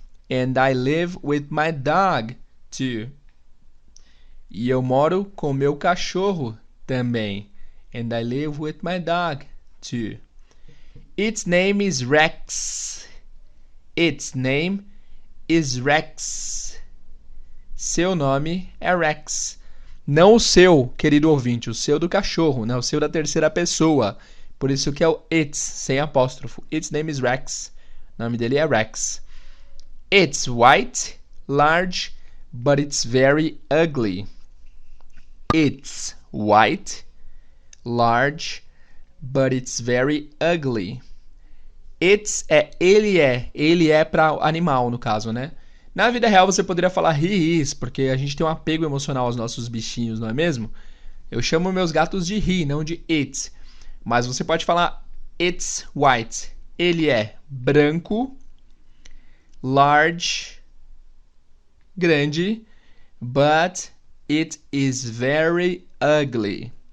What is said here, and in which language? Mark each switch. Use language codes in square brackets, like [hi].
[en] And I live with my dog too. [pt] E eu moro com meu cachorro também. [en] And I live with my dog too. Its name is Rex. Its name is Rex. [pt] Seu nome é Rex. Não o seu, querido ouvinte, o seu do cachorro, né? O seu da terceira pessoa. Por isso que é o its, sem apóstrofo. [en] Its name is Rex. [pt] O nome dele é Rex. [en] It's white, large, but it's very ugly. It's white, large, but it's very ugly. [pt] It's é ele é. Ele é para animal, no caso, né? Na vida real você poderia falar [en] he is, [pt] porque a gente tem um apego emocional aos nossos bichinhos, não é mesmo? Eu chamo meus gatos de he, não de it. Mas você pode falar it's white. Ele é branco, large, grande, [en] but it is very ugly.